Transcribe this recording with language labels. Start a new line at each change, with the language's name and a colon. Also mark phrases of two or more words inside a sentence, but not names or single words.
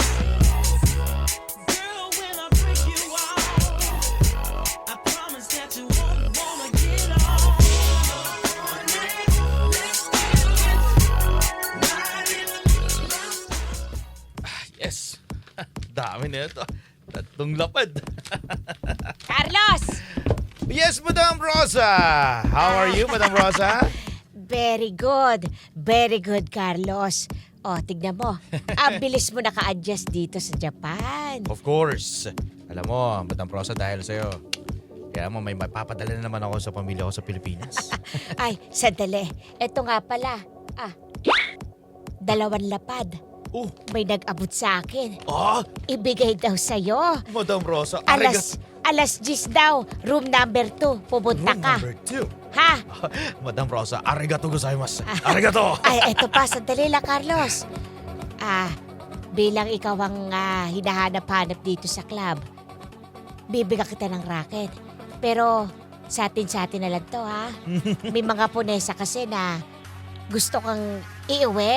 English: Girl, when I break you off, I promise that you won't wanna get off. Yes!
Filipino: Dami na ito. Tatlong lapad. Carlos!
English: Yes, Madam Rosa! How are you, Madam Rosa? Very good. Very good, Carlos.
Filipino: O, tignan mo. Ang bilis mo naka-adjust dito sa Japan.
English: Of course.
Filipino: Alam mo, Madam Rosa, dahil sa'yo. Kaya mo, may mapapadala na naman ako sa pamilya ko sa Pilipinas. Ay, sandali. Ito nga pala. 2 lapad. Oh! May nag-abot sa akin. Ah! Ibigay daw sa'yo. Madam Rosa, Alas 10 daw. Room number 2. Pupunta Room ka. number 2. Ha? Madam Rosa,
Japanese: ありがとうございます。ありがとう!
Filipino: Ay, eto pa. Sandali lang, Carlos. Bilang ikaw ang hinahanap-hanap dito sa club, bibigyan kita ng racket. Pero sa atin na lang to, ha? May mga punesa kasi na gusto kang iuwi.